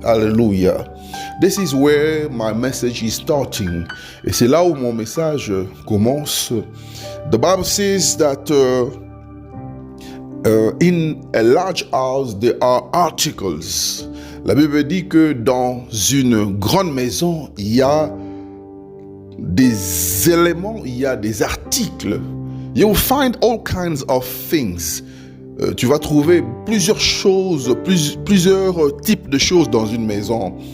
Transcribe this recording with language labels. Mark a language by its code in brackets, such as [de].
[fr] Alléluia. [en] This is where my message is starting. [fr] Et c'est là où mon message commence. [en] The Bible says that in a large house there are articles. [fr] La Bible dit que dans une grande maison, il y a des éléments, il y a des articles. [en] You will find all kinds of things. [fr] Tu vas trouver plusieurs choses, plusieurs types de choses dans une maison.